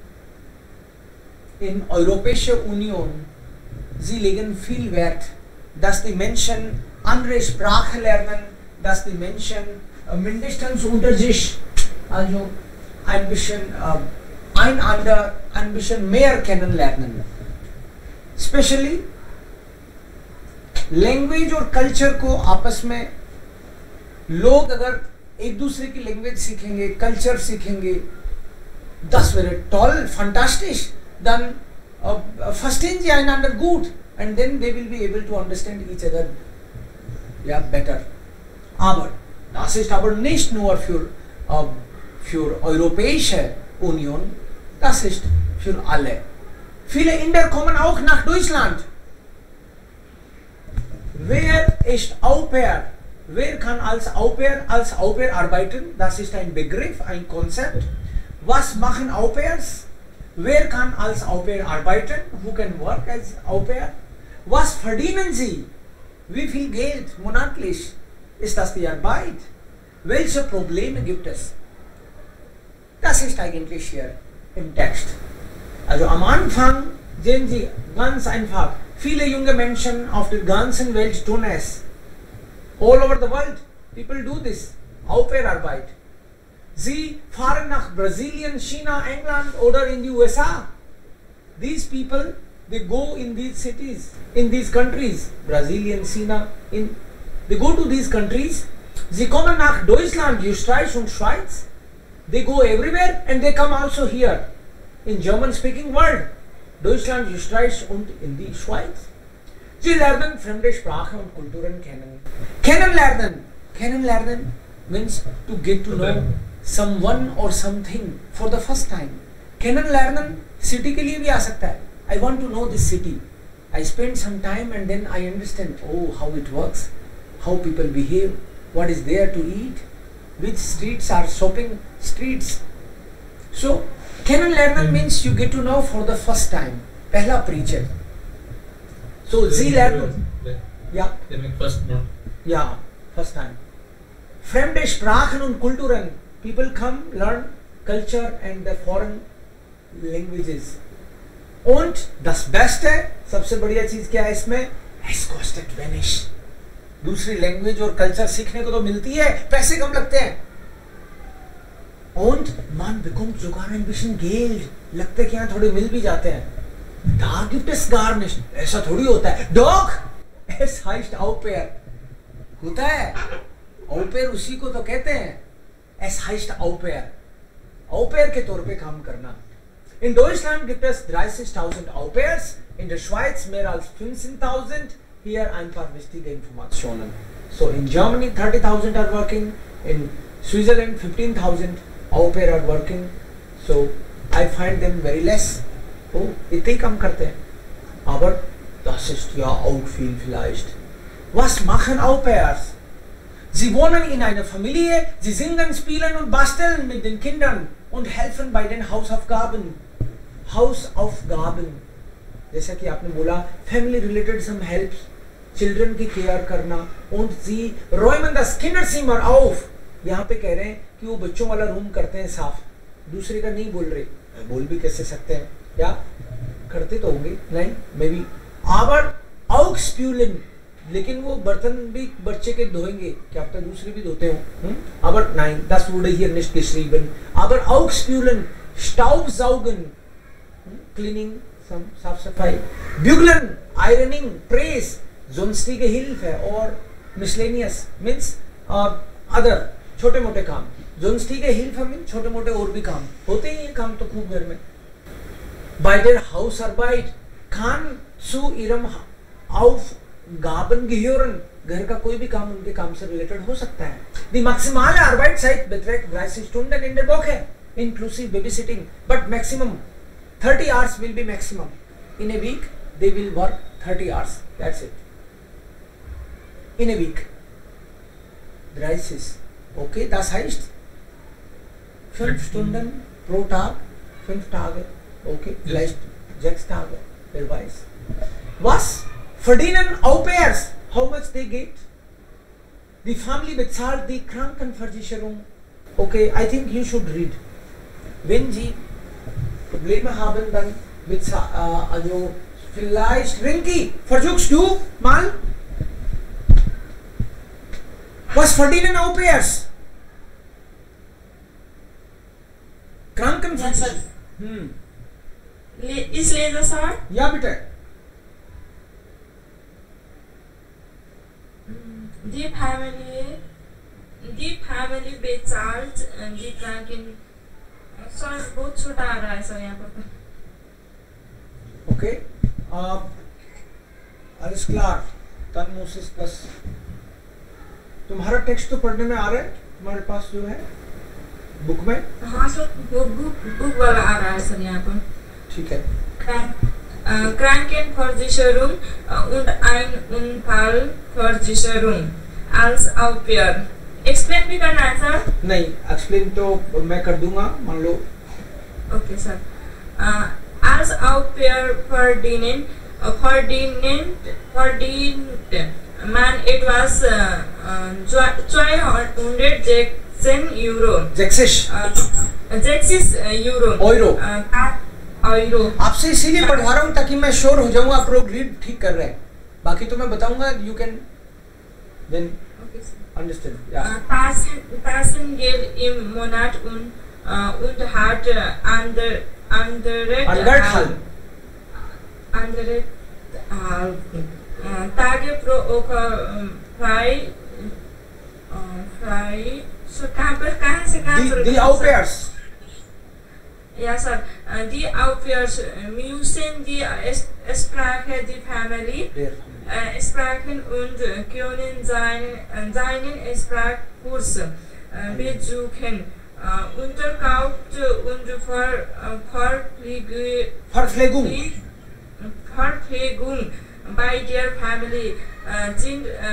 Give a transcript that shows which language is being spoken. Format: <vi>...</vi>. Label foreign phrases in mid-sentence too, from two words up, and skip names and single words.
<de>In Europäischer Union, sie legen viel Wert, dass die Menschen andere Sprache lernen, dass die Menschen mindestens unter sich also ein bisschen einander ein bisschen mehr kennenlernen.</de> <hi>Especially लैंग्वेज और कल्चर को आपस में लोग अगर एक दूसरे की लैंग्वेज सीखेंगे, कल्चर सीखेंगे,</hi> <de>das wäre toll, fantastisch, dann verstehen sie einander gut</de> <en>and then they will be able to understand each other better.</en> <de>Aber das ist aber nicht nur für Europäische Union, das ist für alle. Viele Inder kommen auch nach Deutschland. Wer ist Au pair? Wer kann als Au pair arbeiten? Das ist ein Begriff, ein Konzept. Was machen Au pairs? Wer kann als Au pair arbeiten?</de> <en>Who can work as Au pair?</en> <de>Was verdienen sie? Wie viel Geld monatlich ist das die Arbeit? Welche Probleme gibt es? Das ist eigentlich hier im Text. Also am Anfang sehen Sie ganz einfach, viele junge Menschen auf der ganzen Welt tun es.</de> <en>All over the world, people do this,</en> <de>Au pair Arbeit. Sie fahren nach Brasilien, China, England oder in die USA.</de> <en>These people, they go in these cities, in these countries, Brasilien, China, they go to these countries.</en> <de>Sie kommen nach Deutschland, Österreich und Schweiz.</de> <en>They go everywhere and they come also here in German-speaking world.</en> <de>Deutschland, Österreich und in die Schweiz. Sie lernen fremde Sprachen und Kulturen kennen.</de> <en>Kennenlernen means to get to know someone or something for the first time.</en> <hi>Kennenlernen city के लिए भी आ सकता है.</hi> <en>I want to know this city. I spend some time and then I understand how it works, how people behave, what is there to eat, which streets are shopping streets. So Kennenlernen means you get to know for the first time. Pehla preacher.</en> <de>So Sie lernen. Ja.</de> <en>First month. Ja, first time.</en> <de>Fremde Sprachen und Kulturen.</de> <en>People come, learn culture and the foreign languages.</en> <de>Und das Beste,</de> <hi>सबसे बढ़िया चीज क्या है इसमें?</hi> <de>Es kostet wenig.</de> <hi>दूसरी लैंग्वेज और कल्चर सीखने को तो मिलती है, पैसे कम लगते हैं.</hi> <de>Und man bekommt sogar ein bisschen Geld.</de> <hi>लगते कि यहाँ थोड़े मिल भी जाते हैं.</hi> <de>Da gibt es gar nicht.</de> <hi>ऐसा थोड़ी होता है.</hi> <de>Doch, es heißt Au pair.</de> <hi>होता है. Au pair उसी को तो कहते हैं.</hi> <de>Es heißt Au pair.</de> <hi>Au pair के तौर पे काम करना.</hi> <de>In Deutschland gibt es 30.000 Au pairs. In der Schweiz mehr als 15.000. Hier ein paar wichtige Informationen.</de> <en>So in Germany 30.000 are working. In Switzerland 15,000 Au pair are working. So I find them very less.</en> <hi>Oh, इतने कम करते हैं.</hi> <de>Aber das ist ja auch viel vielleicht. Was machen Au pairs? Sie wohnen in einer Familie, sie singen, spielen und basteln mit den Kindern und helfen bei den Hausaufgaben.</de> <hi>जैसा कि आपने बोला,</hi> <en>family related some helps, children</en> <hi>की care करना</hi> <de>und sie räumen das Kinderzimmer auf.</de> <hi>यहाँ पे कह रहे हैं कि वो बच्चों वाला रूम करते हैं साफ. दूसरे का नहीं बोल रहे. बोल भी कैसे सकते हैं? या करते तो होंगे नहीं</hi> <en>may be.</en> <de>aber auch spülen,</de> <hi>लेकिन वो बर्तन भी बच्चे के धोएंगे, क्या पता दूसरे भी धोते हो.</hi> <de>aber nein, das wurde hier nicht geschrieben. aber auch spülen, Staubsaugen, cleaning,</de> <hi>साफ सफाई.</hi> <de>bügeln,</de> <en>ironing, press,</en> <de>sonstige Hilfe और</de> <en>miscellaneous means other,</en> <hi>छोटे मोटे काम.</hi> <de>sonstige Hilfe</de> <hi>means छोटे मोटे और भी काम होते ही ये काम तो खूब घर में.</hi> <de>Bei der Hausarbeit kann zu ihrem Aufgaben gehören.</de> <hi>घर का कोई भी काम उनके काम से रिलेटेड हो सकता है.</hi> <de>Die maximale Arbeitszeit beträgt 30 Stunden in der Woche,</de> <en>inclusive babysitting, but maximum 30 hours will be maximum. In a week they will work 30 hours. That's it. In a week. 30.</en> <de>Okay, das heißt 5 Stunden pro Tag, 5 Tage. Okay, vielleicht 6 Tage, wer weiß. Was verdienen Au pairs?</de> <en>How much they get?</en> <de>Die Family bezahlt die Krankenversicherung.</de> <en>Okay, I think you should read.</en> <de>Wenn Sie Probleme haben, dann also vielleicht, Rinki, versuchst du mal? Was verdienen Au pairs? Krankenversicherung. Is lesen, Sir? Ja, bitte. Die family bezahlt die Kranken.</de> <hi>सर बहुत छोटा आ रहा है सर यहाँ पर. ओके,</hi> <de>alles klar. Dann muss es das.</de> <hi>तुम्हारा टेक्स्ट तो पढ़ने में आ रहा है तुम्हारे पास जो है बुक में? हाँ सर, बुक वाला आ रहा है सर यहाँ पर. ठीक है. Krankenversicherung und ein Unfallversicherung als Au pair. एक्सप्लेन भी करना है सर? नहीं, एक्सप्लेन तो मैं कर दूंगा, मान लो. ओके सर.</hi> <de>als Au pair verdienen man etwas 216 Euro. 6 Euro. Euro.</de> <hi>आपसे इसीलिए पढ़वा रहा हूँ ताकि मैं श्योर हो जाऊँ आप लोग रीड ठीक कर रहे हैं. बाकी तो मैं बताऊंगा,</hi> <en>you can then understand.</en> <de>Ja. Taschengeld im Monat und hat andere Tage pro Woche frei.</de> <hi>So कहाँ से</hi> <de>Die Au pairs. Ja, sir. Die Au pairs müssen die Sprache die Family sprechen und können seinen Sprachkurs besuchen. Unterkunft und Verpflegung bei der Family sind</de>